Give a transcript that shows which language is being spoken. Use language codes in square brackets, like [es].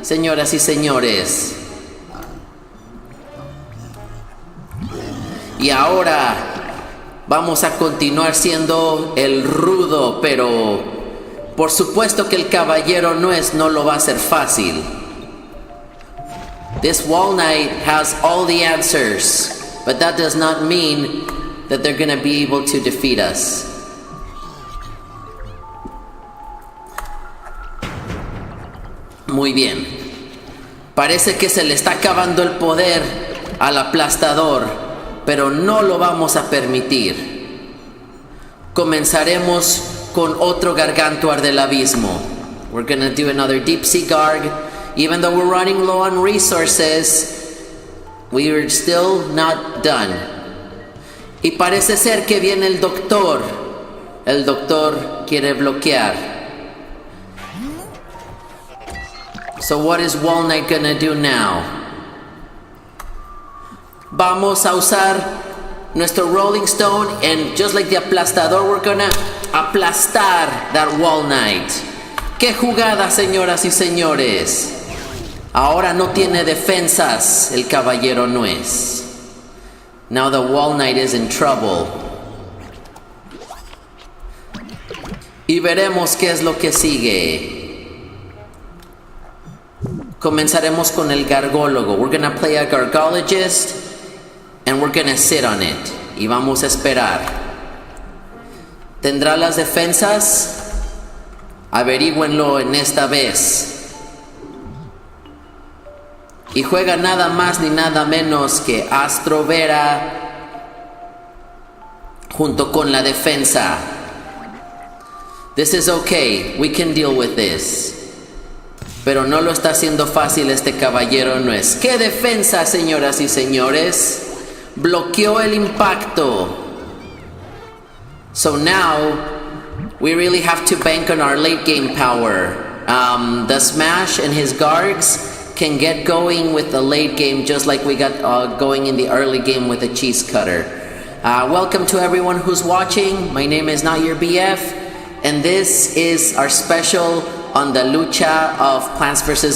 [es] Señoras y señores. Y ahora vamos a continuar siendo el rudo, pero por supuesto que el caballero nuez no lo va a hacer fácil. [en] This Wall Knight has all the answers, but that does not mean that they're going to be able to defeat us. [es] Muy bien. Parece que se le está acabando el poder al aplastador, pero no lo vamos a permitir. Comenzaremos con otro Gargantuar del abismo. [en] We're gonna do another Deep Sea Garg. Even though we're running low on resources, we are still not done. [es] Y parece ser que viene el doctor. El doctor quiere bloquear. [en] So what is Wall Knight gonna do now? [es] Vamos a usar nuestro [en] Rolling Stone, and just like the aplastador, we're gonna [es] aplastar [en] that wall knight. [es] ¡Qué jugada, señoras y señores! Ahora no tiene defensas el caballero nuez. [en] Now the wall knight is in trouble. [es] Y veremos qué es lo que sigue. Comenzaremos con el gargólogo. [en] We're gonna play a Gargologist and we're gonna sit on it. [es] Y vamos a esperar. ¿Tendrá las defensas? Averígüenlo en esta vez. Y juega nada más ni nada menos que Astro Vera junto con la defensa. [en] This is okay, we can deal with this. [es] Pero no lo está haciendo fácil este caballero nuez. ¡Qué defensa, señoras y señores! Bloqueó el impacto. [en] So now we really have to bank on our late game power. The Smash and his Gargs can get going with the late game just like we got going in the early game with the Cheese Cutter. Welcome to everyone who's watching. My name is Not Your BF, and this is our special on the lucha of Plants vs.